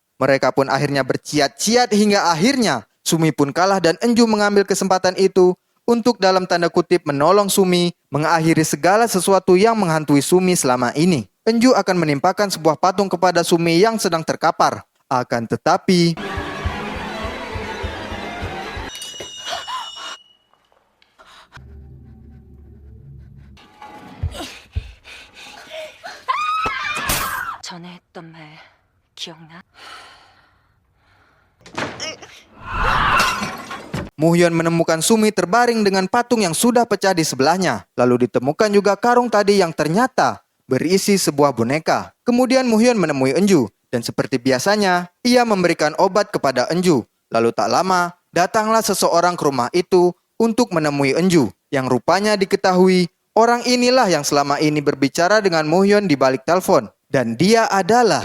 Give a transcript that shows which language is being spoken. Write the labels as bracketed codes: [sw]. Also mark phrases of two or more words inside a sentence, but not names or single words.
[id] Mereka pun akhirnya berciat-ciat hingga akhirnya Sumi pun kalah dan Enju mengambil kesempatan itu untuk dalam tanda kutip menolong Sumi mengakhiri segala sesuatu yang menghantui Sumi selama ini. Enju akan menimpakan sebuah patung kepada Sumi yang sedang terkapar. Akan tetapi... [ko] 전에 했던 말 기억나? [id] Muhyun menemukan Sumi terbaring dengan patung yang sudah pecah di sebelahnya. Lalu ditemukan juga karung tadi yang ternyata berisi sebuah boneka. Kemudian Muhyun menemui Enju. Dan seperti biasanya, ia memberikan obat kepada Enju. Lalu tak lama, datanglah seseorang ke rumah itu untuk menemui Enju. Yang rupanya diketahui, orang inilah yang selama ini berbicara dengan Muhyun di balik telepon. Dan dia adalah...